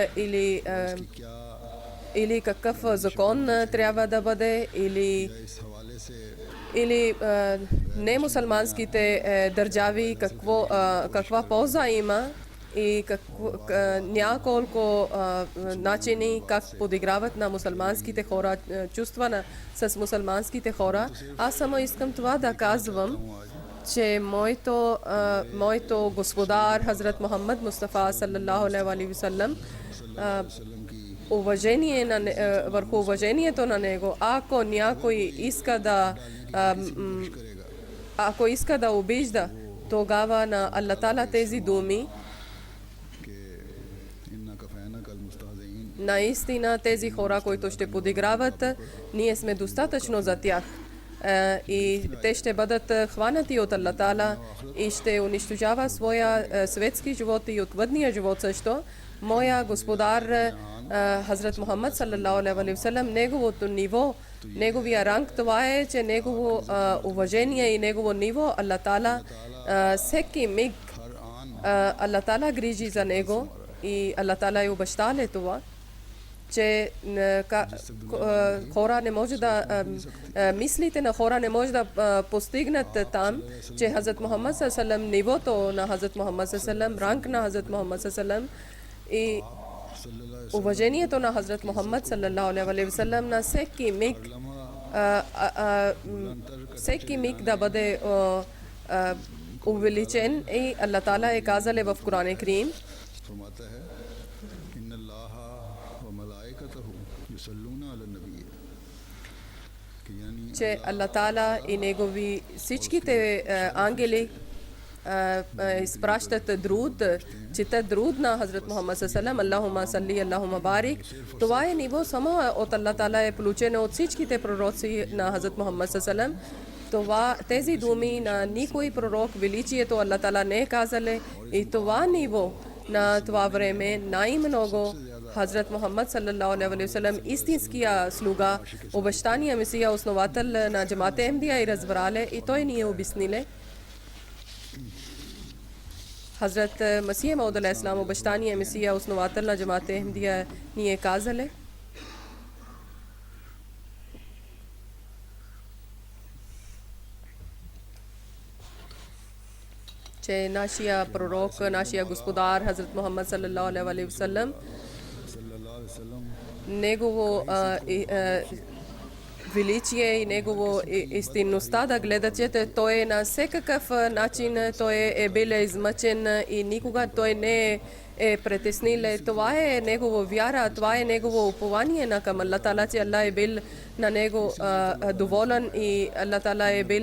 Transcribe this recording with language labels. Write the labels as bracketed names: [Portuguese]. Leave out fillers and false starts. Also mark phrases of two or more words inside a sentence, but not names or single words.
[Bulgarian] или какъв закон трябва да бъде, или немусулманските държави каква полза има и няколко начини как подиграват на мусулманските хора, чувства с мусулманските хора. Аз само искам това да казвам, че моето господар Хазрат Мухаммад Мустафа [Arabic] صلى الله عليه وسلم, [Bulgarian] върху уважението на него, ако някой иска да обижда, тогава на Аллах Таала тези думи, наистина тези хора, които ще подиграват, ние сме достатъчно за тях. И те ще бъдат хванати от Аллах Таала и ще унищожава своя светски живот и отвъдния живот също. Моя господар Хазрат Мухаммад [Arabic] صلى الله عليه وسلم, [Bulgarian] неговото ниво, неговия ранг, това е, че негово уважение и негово ниво, Аллах Таала всеки миг Аллах Таала грижи за него и Аллах Таала е обещал това, че хора не може да мислите на хора не може да постигнат там, че Хазрат Мухаммад саллаллаху, нивото на Хазрат Мухаммад саллаллаху, ранг на Хазрат Мухаммад саллаллаху и уважението на Хазрат Мухаммад [Arabic] صلى الله عليه وسلم [Bulgarian] на всеки миг да бъде увеличен. И Аллах Таала е казал в Коран Карим, че Аллах Таала и негови всичките ангели изпращат друд, четат друд на Хазрат Мухаммад [Arabic] صلى الله عليه وسلم, اللهم صل، اللهم بارك. [Bulgarian] Това е ниво само от Аллах Таала е получено от всичките пророци на Хазрат Мухаммад [Arabic] صلى الله عليه وسلم. [Bulgarian] Тези думи на никой пророк величието Аллах Таала не е казали, и това ниво на това време най-много Хазрат Мухаммад [Arabic] صلى الله عليه وسلم, [Bulgarian] истинския слуга, обещания Месия, основател на джамат Ахмадия, и разбрале, и той ни е обясниле. Хазрат Масия Мауд [Arabic] عليه السلام, [Bulgarian] обещания Месия, основател на джамат Ахмадия, ни е казале, че нашия пророк, нашия господар Хазрат Мухаммад [Arabic] صلى الله عليه وسلم, [Bulgarian] негово величие и негово истинността да гледате, той е на всекакъв начин, той е бил измъчен и никога той не е притеснил. Това е негова вяра, това е негово упование на към Аллах Таала, че Аллах е бил на него доволен и Аллах Таала е бил.